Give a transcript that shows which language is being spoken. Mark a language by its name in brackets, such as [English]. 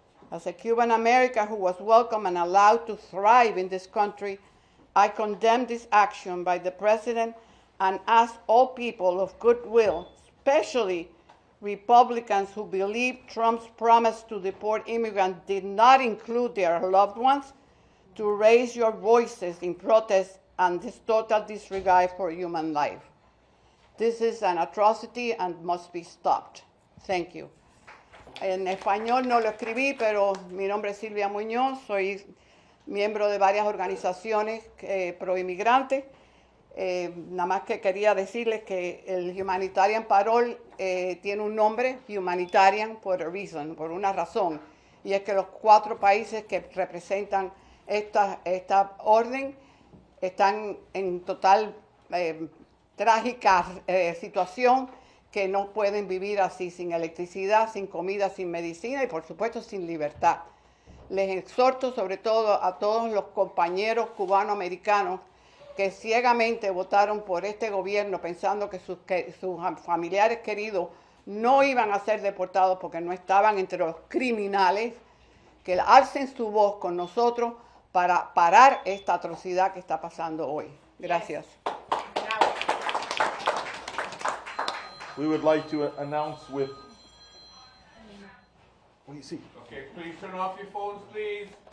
[English] As a Cuban American who was welcome and allowed to thrive in this country, I condemn this action by the President and ask all people of goodwill, especially Republicans who believe Trump's promise to deport immigrants did not include their loved ones, to raise your voices in protest and this total disregard for human life. This is an atrocity and must be stopped. Thank you. [Spanish] En español no lo escribí, pero mi nombre es Silvia Muñoz, soy miembro de varias organizaciones pro-inmigrantes. Nada más que quería decirles que el Humanitarian Parole tiene un nombre, Humanitarian, por [English] a reason, [Spanish] por una razón, y es que los 4 países que representan esta orden están en total trágica situación, que no pueden vivir así, sin electricidad, sin comida, sin medicina y por supuesto sin libertad. Les exhorto sobre todo a todos los compañeros cubanoamericanos que ciegamente votaron por este gobierno pensando que sus familiares queridos no iban a ser deportados porque no estaban entre los criminales, que alcen su voz con nosotros para parar esta atrocidad que está pasando hoy. Gracias. [English] We would like to announce with... What do you see? Okay, please turn off your phones, please.